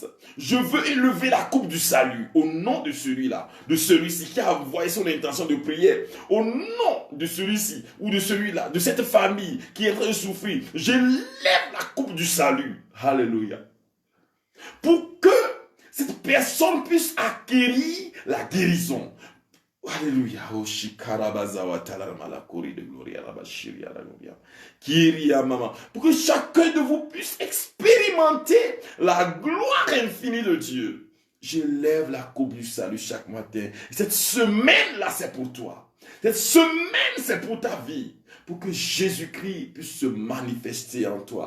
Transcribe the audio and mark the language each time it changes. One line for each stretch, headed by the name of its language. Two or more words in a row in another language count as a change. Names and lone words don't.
French: Je veux élever la coupe du salut au nom de celui-là, de celui-ci qui a envoyé son intention de prière. Au nom de celui-ci ou de celui-là, de cette famille qui est en train de souffrir, j'élève la coupe du salut. Alléluia. Pour que cette personne puisse acquérir la guérison. Alléluia. Oh, shikarabazawa talamalakori de gloria rabashiri alaluya. Kiria mama. Pour que chacun de vous puisse expérimenter la gloire infinie de Dieu. Je lève la coupe du salut chaque matin. Cette semaine-là, c'est pour toi. Cette semaine, c'est pour ta vie. Pour que Jésus-Christ puisse se manifester en toi.